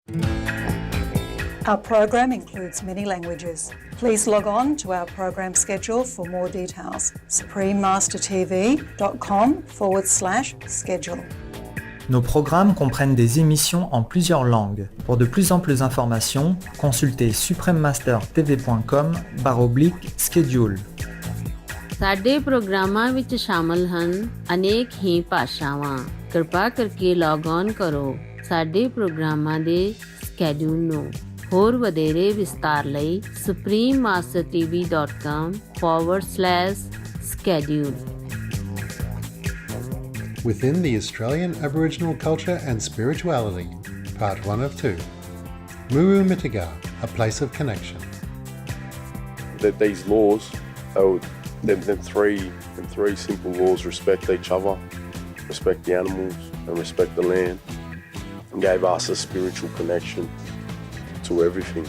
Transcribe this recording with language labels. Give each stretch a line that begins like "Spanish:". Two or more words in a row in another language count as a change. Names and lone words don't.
English: Our program includes many languages. Please log on to our program schedule for more details. suprememastertv.com/schedule.
French: Nos programmes comprennent des émissions en plusieurs langues. Pour de plus amples informations, consultez suprememastertv.com/schedule.
Punjabi: ਸਾਡੇ ਪ੍ਰੋਗਰਾਮਾਂ ਵਿੱਚ ਸ਼ਾਮਲ ਹਨ ਅਨੇਕ ਹੀ ਭਾਸ਼ਾਵਾਂ। ਕਿਰਪਾ ਕਰਕੇ
English: log on
Punjabi: ਕਰੋ ਸਾਡੇ ਪ੍ਰੋਗਰਾਮਾਂ ਦੇ ਸਕੈਡਿਊਲ ਨੂੰ। ਹੋਰ ਵਧੇਰੇ ਵਿਸਤਾਰ ਲਈ suprememastertv.com/schedule.
English: Within the Australian Aboriginal Culture and Spirituality, Part 1 of 2. Muru Mitiga, a place of connection. That these laws, them three simple laws: respect each other, respect the animals, and respect the land, and gave us a spiritual connection to everything.